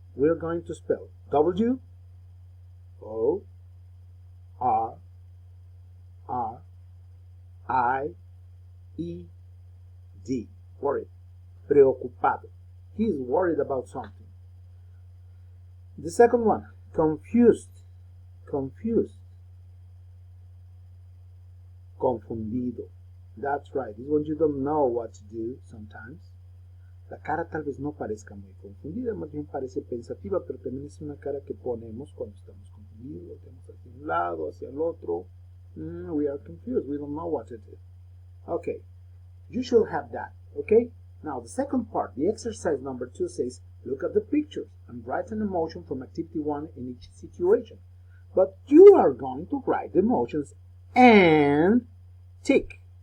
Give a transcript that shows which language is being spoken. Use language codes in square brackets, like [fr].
[en] We're going to spell W-O-R-R-I-E-D. Worried. Preocupado. He is worried about something. The second one, confused. Confused. Confundido. That's right. It's when you don't know what to do sometimes. [es] La cara tal vez no parezca muy confundida, más bien parece pensativa, pero también es una cara que ponemos cuando estamos confundidos, volteamos hacia un lado, hacia el otro. [en] We are confused. We don't know what to do. Okay. You should have that. Okay? Now, the second part, the exercise number 2 says, look at the pictures and write an emotion from activity 1 in each situation. But you are going to write the emotions and tick.